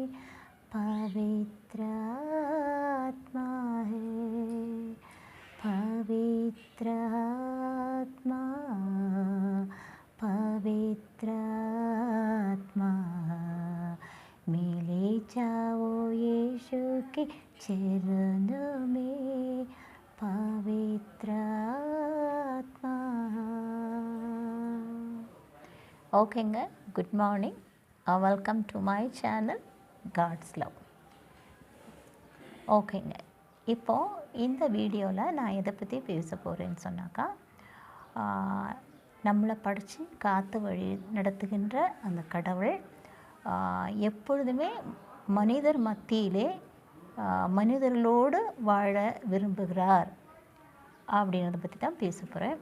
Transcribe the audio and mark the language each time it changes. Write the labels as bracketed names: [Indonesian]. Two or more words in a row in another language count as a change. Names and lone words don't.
[Hindi] पवित्र आत्मा है पवित्र आत्मा पवित्र आत्मा मिले जाओ यीशु के चरणों में। पवित्र आत्मा। [Tamil] ஓகேங்க, [English] good morning. Welcome to my channel God's Love. [Tamil] ஓகேங்க, இப்போது இந்த வீடியோவில் நான் எதை பற்றி பேச போகிறேன்னு சொன்னாக்கா, நம்மளை படித்து காத்து வழி நடத்துகின்ற அந்த கடவுள் எப்பொழுதுமே மனிதர் மத்தியிலே மனிதர்களோடு வாழ விரும்புகிறார் அப்படின்றத பற்றி தான் பேச போகிறேன்.